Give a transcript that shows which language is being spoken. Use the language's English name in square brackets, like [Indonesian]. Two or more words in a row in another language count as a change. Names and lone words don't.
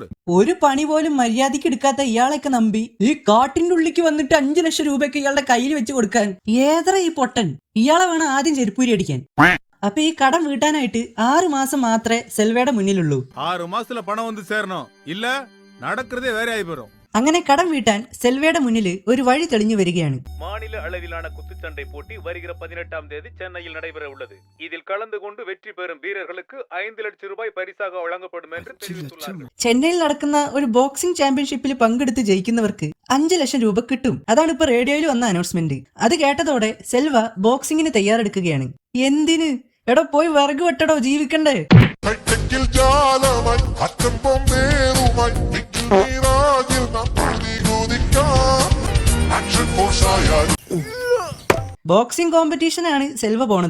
[Malayalam] ഒരു പണി പോലും മര്യാദയ്ക്ക് എടുക്കാത്ത ഇയാളൊക്കെ നമ്പി ഈ കാട്ടിന്റെ ഉള്ളിക്ക് വന്നിട്ട് 5 ലക്ഷം രൂപയ്ക്ക് ഇയാളുടെ കയ്യിൽ വെച്ച് കൊടുക്കാൻ ഏത്ര ഈ പൊട്ടൻ. ഇയാളെ വേണം ആദ്യം ചെരുപ്പൂരി അടിക്കാൻ. അപ്പൊ ഈ കടം വീട്ടാനായിട്ട് 6 മാസം മാത്രമേ സെൽവയുടെ മുന്നിലുള്ളൂ. 6 മാസത്തിലെ പണം വന്ന് ചേരണോ ഇല്ല നടക്കുന്നതേ വേറെ ആയി പോരും. അങ്ങനെ കടം വീട്ടാൻ സെൽവയുടെ മുന്നിൽ ഒരു വഴി തെളിഞ്ഞു വരികയാണ്. [Tamil] மாநில அளவிலான குத்துச்சண்டை போட்டி வருகிற 18ஆம் தேதி சென்னையில் நடைபெற உள்ளது. இதில் கலந்து கொண்டு வெற்றி பெறும் வீரர்களுக்கு 5 லட்சம் ரூபாய் பரிசாக வழங்கப்படும் என்று தெரிவித்துள்ளார்கள். [Malayalam] ചെന്നൈയിൽ നടക്കുന്ന ഒരു ബോക്സിംഗ് ചാമ്പ്യൻഷിപ്പിൽ പങ്കെടുത്ത് ജയിക്കുന്നവർക്ക് 5 ലക്ഷം രൂപ കിട്ടും. അതാണ് ഇപ്പൊ റേഡിയോയിൽ വന്ന അനൗൺസ്മെന്റ്. അത് കേട്ടതോടെ സെൽവ ബോക്സിംഗിന് തയ്യാറെടുക്കുകയാണ്. എന്തിന്? എടോ, പോയി വിറക് വെട്ടടോ, ജീവിക്കണ്ടേ? ബോക്സിംഗ് കോമ്പറ്റീഷനാണ് സെൽവ പോണത്.